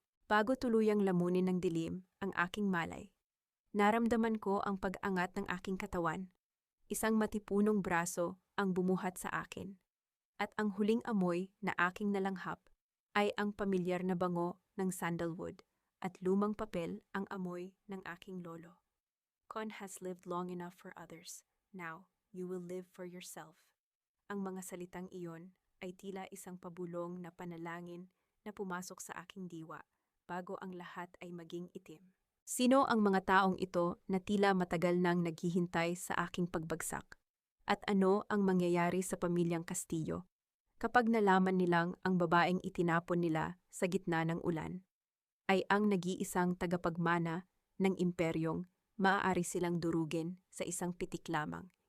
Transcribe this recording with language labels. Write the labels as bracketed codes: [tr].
[tl] Bago tuluyang lamunin ng dilim ang aking malay, naramdaman ko ang pag-angat ng aking katawan. Isang matipunong braso ang bumuhat sa akin. At ang huling amoy na aking nalanghap ay ang pamilyar na bango ng sandalwood at lumang papel ang amoy ng aking lolo. [en] Con has lived long enough for others. Now, you will live for yourself. [tl] Ang mga salitang iyon ay tila isang pabulong na panalangin na pumasok sa aking diwa bago ang lahat ay maging itim. Sino ang mga taong ito na tila matagal nang naghihintay sa aking pagbagsak? At ano ang mangyayari sa pamilyang Castillo kapag nalaman nilang ang babaeng itinapon nila sa gitna ng ulan ay ang nag-iisang tagapagmana ng imperyong maaari silang durugin sa isang pitik lamang?